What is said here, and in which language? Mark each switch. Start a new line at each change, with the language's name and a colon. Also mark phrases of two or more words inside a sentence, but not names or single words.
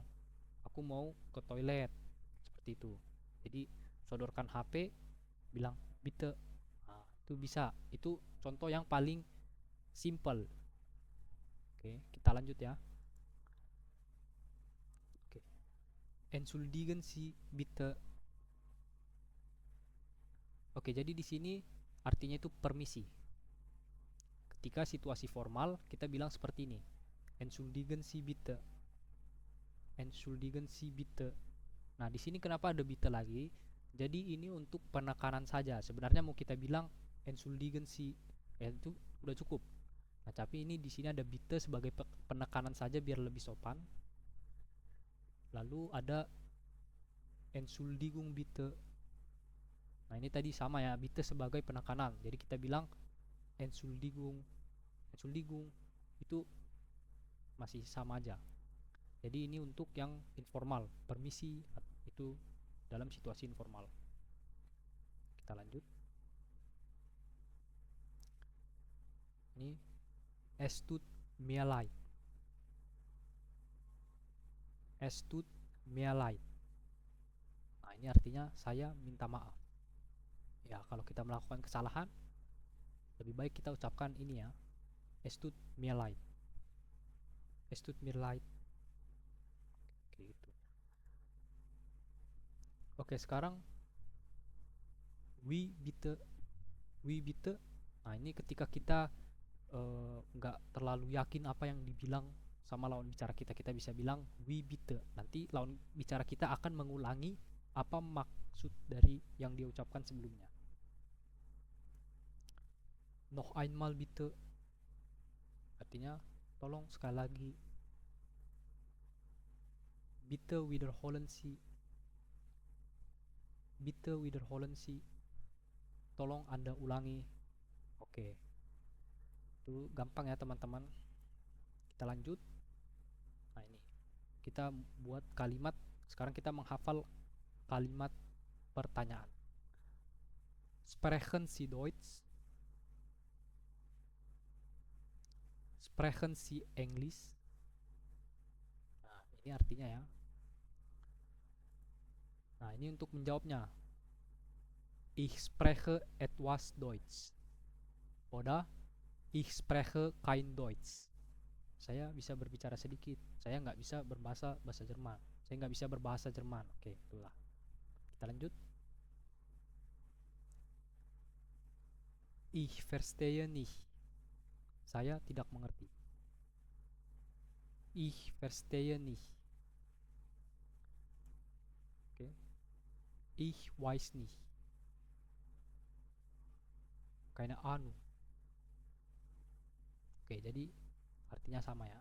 Indonesian: Aku mau ke toilet. Seperti itu. Jadi sodorkan HP, bilang bitte. Nah, itu bisa. Itu contoh yang paling simple. Oke, kita lanjut ya. Oke.
German: Entschuldigen Sie bitte.
Indonesian: Oke, jadi di sini artinya itu permisi. Ketika situasi formal, kita bilang seperti ini.
German: Entschuldigen Sie bitte. Entschuldigen Sie bitte.
Indonesian: Nah, di sini kenapa ada bitte lagi? Jadi ini untuk penekanan saja. Sebenarnya mau kita bilang
German: Entschuldigen Sie,
Indonesian: ya itu udah cukup. Nah, tapi ini di sini ada bitte sebagai penekanan saja biar lebih sopan. Lalu ada
German: Entschuldigung bitte.
Indonesian: Nah, ini tadi sama ya, bitte sebagai penekanan. Jadi kita bilang Entschuldigung, Entschuldigung itu masih sama aja. Jadi ini untuk yang informal, permisi itu dalam situasi informal. Kita lanjut. Ini
German: es tut mir leid. Es tut mir leid.
Indonesian: Nah, ini artinya saya minta maaf. Ya, kalau kita melakukan kesalahan, lebih baik kita ucapkan ini ya. Es tut mir leid. Es tut mir leid. Oke, gitu. Oke, sekarang
German: wie bitte, wie bitte.
Indonesian: Nah, ini ketika kita nggak terlalu yakin apa yang dibilang sama lawan bicara kita, kita bisa bilang
German: wie bitte.
Indonesian: Nanti lawan bicara kita akan mengulangi apa maksud dari yang dia ucapkan sebelumnya.
German: Noch einmal bitte,
Indonesian: artinya tolong sekali lagi.
German: Bitte wiederholen Sie, bitte wiederholen Sie,
Indonesian: tolong Anda ulangi. Oke, itu gampang ya teman-teman. Kita lanjut. Nah, ini kita buat kalimat. Sekarang kita menghafal kalimat pertanyaan.
German: Sprechen Sie Deutsch? Sprechen Sie English?
Indonesian: Nah, ini artinya ya. Nah, ini untuk menjawabnya.
German: Ich spreche etwas Deutsch. Oder ich spreche kein Deutsch.
Indonesian: Saya bisa berbicara sedikit. Saya nggak bisa bahasa Jerman. Saya nggak bisa berbahasa Jerman. Oke, itulah. Kita lanjut.
German: Ich verstehe nicht.
Indonesian: Saya tidak mengerti.
German: Ich verstehe nicht. Oke. Ich weiß nicht. Keine Ahnung.
Indonesian: Oke, jadi artinya sama ya.